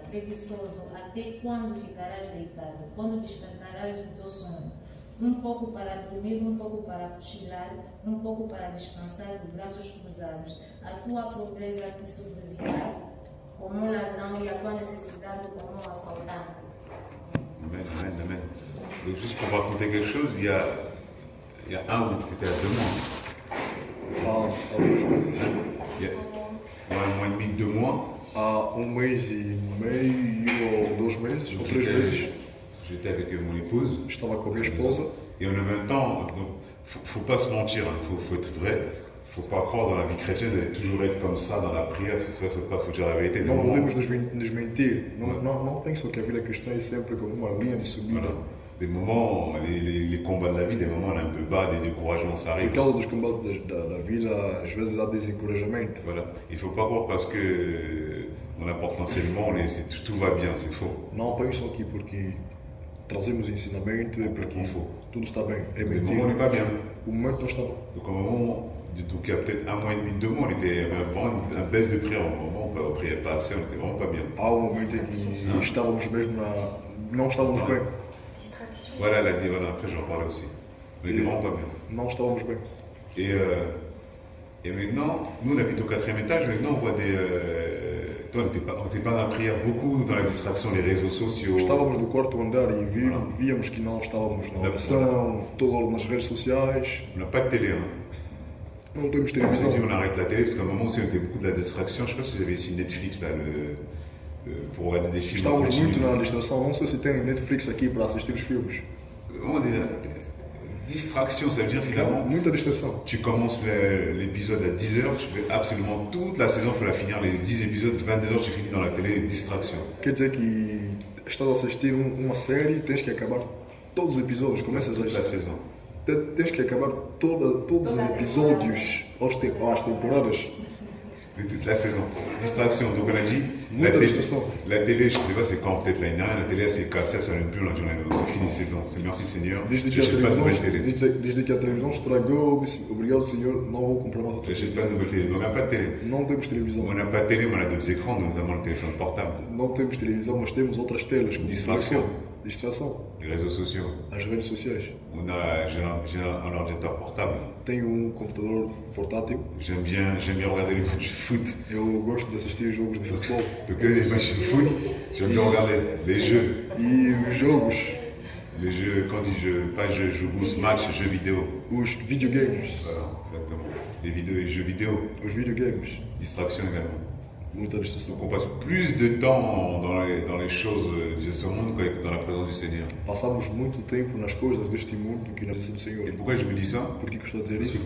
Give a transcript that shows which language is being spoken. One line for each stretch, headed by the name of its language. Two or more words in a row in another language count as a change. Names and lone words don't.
Portuguese: Preguiçoso, até quando ficarás deitado? Quando despertarás do teu sono? Um pouco para dormir, um pouco para cochilar, um pouco para descansar de braços cruzados. A tua pobreza te sobrevirá como um ladrão e a tua necessidade como um assaltante. Amen, amen, amen.
French: Donc juste pour raconter quelque chose, il y a un ou c'était à 2 mois. Il y a un mois et demi, 2 mois.
Portuguese: Há mês e meio ou 2 meses, ou 3 meses.
French: J'étais avec mon épouse.
Portuguese: Estava com a minha esposa.
French: Et en même temps, faut pas se mentir, faut être vrai. Faut pas croire dans la vie chrétienne de toujours être comme ça dans la prière, faut dire la vérité.
Portuguese: Não podemos nos mentir. Não penso que a vida cristã é sempre como uma linha de subida.
French: Voilà. Des moments, les combats de la vie, des moments on est un peu bas, des découragements, ça arrive.
Portuguese: Por causa dos combates da vida, às vezes há desencorajamento.
French: Voilà. Il ne faut pas croire parce que on apporte l'enseignement, tout va bien, c'est faux.
Portuguese: Não pensam que porque trazemos ensinamento é porque tudo está bem. É
French: Le
Portuguese: mentira.
French: moment n'est pas bien.
Portuguese: O momento não está bom.
French: Donc au moment, donc il y a peut-être 1 mois et demi, 2 mois, on était vraiment un baisse de prière. Au moment où on ne priait pas assez, on n'était vraiment pas bien.
Portuguese: Há um momento em que estávamos mesmo não estávamos bem.
French: Voilà, elle a dit, voilà, après j'en parlais aussi. On n'était vraiment pas bien.
Portuguese: Não estávamos bem.
French: Et maintenant, nous on habite au 4e étage, maintenant on voit des... toi, on n'était pas dans la prière beaucoup, dans la distraction, les réseaux sociaux.
Portuguese: Estávamos no 4º andar e víamos que não estávamos na oração, todas nas redes sociais.
French: On n'a pas de télé, hein.
Portuguese: Não temos
French: On s'est
Portuguese: televisão.
French: dit on arrête la télé parce qu'à un moment aussi on était beaucoup de la distraction. Je ne sais pas si vous avez ici Netflix là, pour regarder des films.
Portuguese: Estávamos
French: continu.
Portuguese: muito na distração. Não sei se tem Netflix aqui para assistir os filmes.
French: Vraiment distraction, ça veut dire finalement,
Portuguese: Muita distração.
French: tu commences l'épisode à 10h, tu fais absolument toute la saison, il faut la finir, les 10 épisodes, 22h, tu finis dans la télé, distraction.
Portuguese: Quer dizer que estás a assistir uma série, tens que acabar todos os episódios. Começas
French: Toute la
Portuguese: a...
French: saison.
Portuguese: Tens que acabar todos os episódios às temporadas.
French: Et toute la saison. Distraction. Donc on a dit,
Portuguese: Muita distração.
French: la télé, je ne sais pas c'est quand, peut-être l'année dernière, la télé elle s'est cassée, elle ne s'allume plus, on a dit c'est fini, c'est bon, c'est merci Seigneur,
Portuguese: Desde
French: je
Portuguese: que,
French: n'achète pas de nouvelle télé.
Portuguese: desde que a televisão estragou, eu disse, obrigado Senhor, não vou comprar mais outra.
French: Je n'achète pas de nouvelle télé. Donc on n'a pas de télé.
Portuguese: Não temos televisão.
French: On n'a pas de télé, mais on a d'autres écrans, notamment le téléphone portable,
Portuguese: Não temos televisão, mas temos outras telas. Como Distração. Distração.
French: les réseaux sociaux.
Portuguese: As redes sociais.
French: J'ai un ordinateur portable.
Portuguese: Tenho computador portátil.
French: J'aime bien regarder les matchs de foot.
Portuguese: Eu gosto de assistir jogos de futebol.
French: Donc les matchs de foot, j'aime bien regarder les jeux.
Portuguese: E os jogos,
French: Les jeux, quand je dis jeux, pas jeux, je boost match, jeux vidéo.
Portuguese: os videogames.
French: Voilà, exactement. Les vidéos et jeux vidéo.
Portuguese: Os videogames.
French: Distraction également.
Portuguese: Muita distração.
French: Donc on passe plus de temps dans les choses de ce monde que dans la présence du Seigneur.
Portuguese: Passamos muito tempo nas coisas deste mundo do que na presença do
French: Et
Portuguese: Senhor.
French: pourquoi je vous dis ça?
Portuguese: Por que eu estou a dizer
French: Parce qu'il